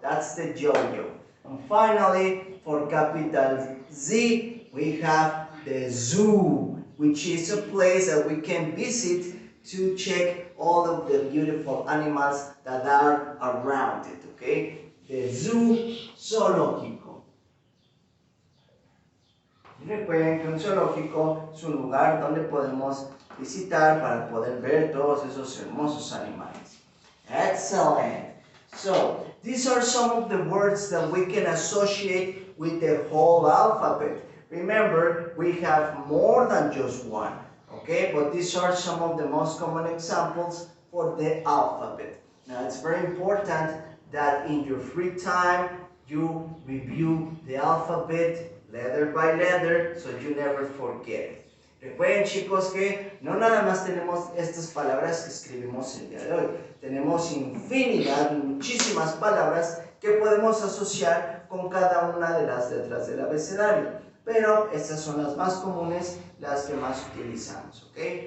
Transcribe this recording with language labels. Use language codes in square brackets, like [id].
[en] That's the yo-yo. And finally, for capital Z, we have the zoo, which is a place that we can visit to check all of the beautiful animals that are around it, okay? The zoo zoológico. [es] Recuerden que un zoológico es un lugar donde podemos visitar para poder ver todos esos hermosos animales. [en] Excellent. So, these are some of the words that we can associate with the whole alphabet. Remember, we have more than just one, okay? But these are some of the most common examples for the alphabet. Now, it's very important that in your free time, you review the alphabet letter by letter so you never forget it. [es] Recuerden, chicos, que no nada más tenemos estas palabras que escribimos el día de hoy. Tenemos infinidad, muchísimas palabras que podemos asociar con cada una de las letras del abecedario. Pero estas son las más comunes, las que más utilizamos, ¿ok?